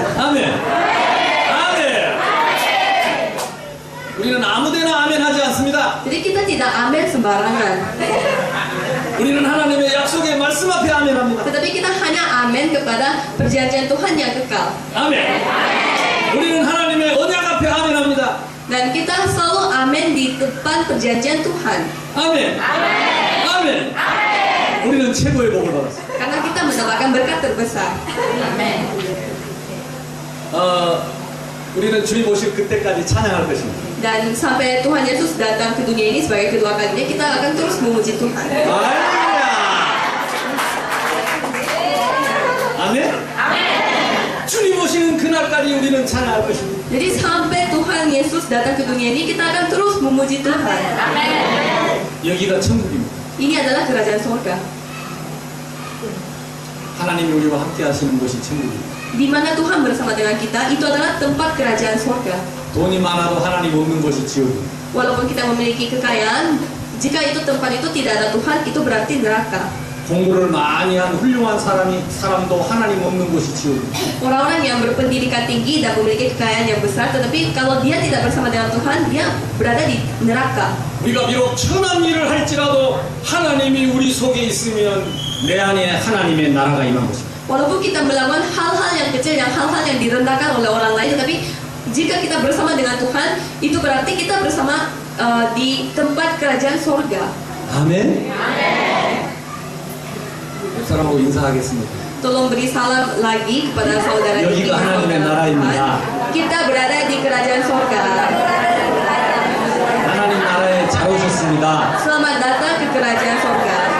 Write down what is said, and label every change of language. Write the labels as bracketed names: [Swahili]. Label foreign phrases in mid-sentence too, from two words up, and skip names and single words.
[Korean] 아멘. 아멘. 우리는 아무데나 아멘 하지 않습니다. [Indonesian] Jadi kita tidak amin sembarangan. [Korean] 우리는 하나님의 약속의 말씀 앞에 아멘합니다. [Indonesian] Tetapi kita hanya amin kepada perjanjian Tuhan yang kekal. [Korean] 아멘. 우리는 하나님의 언약 앞에 아멘합니다. [Indonesian] Dan kita selalu amin di depan perjanjian Tuhan. [Korean] 아멘. 아멘. 우리는 최고의 복을 받았습니다. [Indonesian] Karena kita mendapatkan berkat terbesar. Amin. [Korean] 우리는 주님 오실 그때까지 찬양할 것입니다. [Indonesian] Dan sampai Tuhan Yesus datang ke dunia ini sebagai kedua kalinya, kita akan terus memuji Tuhan. [Korean] 할렐루야. 아멘. 주님 오시는 그날까지 우리는 찬양할 것입니다. [Indonesian] Jadi sampai Tuhan Yesus datang ke dunia ini, kita akan terus memuji Tuhan. [Korean] 여기가 천국입니다. [Indonesian] Ini adalah kerajaan surga. [Korean] 하나님이 우리와 함께 하시는 곳이 천국입니다. [Indonesian] Di mana Tuhan bersama dengan kita, itu adalah tempat kerajaan surga. [Korean] 돈이 많아도 하나님 없는 곳이 지옥입니다. [Indonesian] Walaupun kita memiliki kekayaan, jika itu tempat itu tidak ada Tuhan, itu berarti neraka. [Korean] 공부를 많이 한 훌륭한 사람도 하나님 없는 곳이 지옥입니다. [Indonesian] Orang-orang yang berpendidikan tinggi dan memiliki kekayaan yang besar, tetapi kalau dia tidak bersama dengan Tuhan, dia berada di neraka. [Korean] 우리가 비록 천한 일을 할지라도 하나님이 우리 속에 있으면 내 안에 하나님의 나라가 임한 것입니다. [Indonesian] Walaupun kita melakukan hal-hal yang kecil, hal-hal yang direndahkan oleh orang lain, tetapi jika kita bersama dengan Tuhan, itu berarti kita bersama di tempat kerajaan surga. [Korean] 아멘. 옆 사람하고 인사하겠습니다. [Indonesian] Tolong beri salam lagi kepada saudara [Korean] 여기가 하나님의 나라입니다. [Indonesian] Kita berada di kerajaan surga. [Korean] 하나님 나라에 잘 오셨습니다. [Indonesian] Selamat datang ke kerajaan surga.